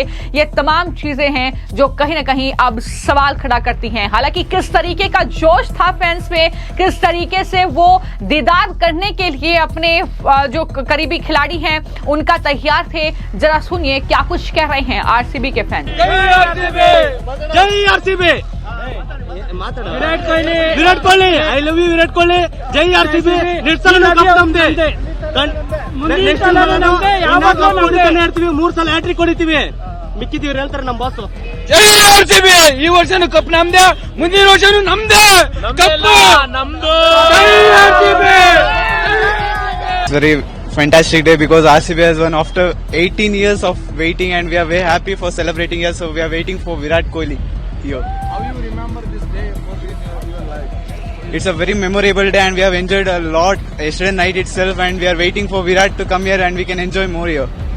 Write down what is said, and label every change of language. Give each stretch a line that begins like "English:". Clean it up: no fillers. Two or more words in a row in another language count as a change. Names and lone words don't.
Hindi: ये तमाम चीजें हैं जो कहीं ना कहीं अब सवाल खड़ा करती हैं। हालांकि किस तरीके का जोश था फैंस में, किस तरीके से वो दीदार करने के लिए अपने जो करीबी खिलाड़ी हैं उनका तैयार थे, जरा सुनिए क्या कुछ कह रहे हैं आरसीबी के फैन। जय आरसीबी,
Kannada: ವಿರಾಟ್ ಕೊಹ್ಲಿ,
English: I love you
Kannada: ವಿರಾಟ್ ಕೊಹ್ಲಿ, ಜೈ ಆರ್ಸಿಬಿ. ನೆಕ್ಸ್ಟ್ ಸಲ ಕಪ್ ನಮ್ದೆ, ಆಡ್ತೀವಿ, 3 ಸಲ ಹ್ಯಾಟ್ರಿಕ್ ಹೊಡಿತೀವಿ, ಮಿಕ್ಕಿದೀವಿ ಹೇಳ್ತಾರೆ ನಮ್ಮ ಬಾಸ್. ಜೈ ಆರ್ಸಿಬಿ, ಈ ವರ್ಷನೂ ಕಪ್ ನಮ್ದೆ, ಮುಂದಿನ ವರ್ಷನೂ ನಮ್ದೆ, ಕಪ್ ನಮ್ದು. ಜೈ ಆರ್ಸಿಬಿ.
English: Very fantastic day because RCB has won after 18 years of waiting, and we are very happy for celebrating here. So we are waiting for Virat Kohli here. How you remember this day in your life? It's a very memorable day, and we have enjoyed a lot yesterday night itself, and we are waiting for Virat to come here and we can enjoy more here.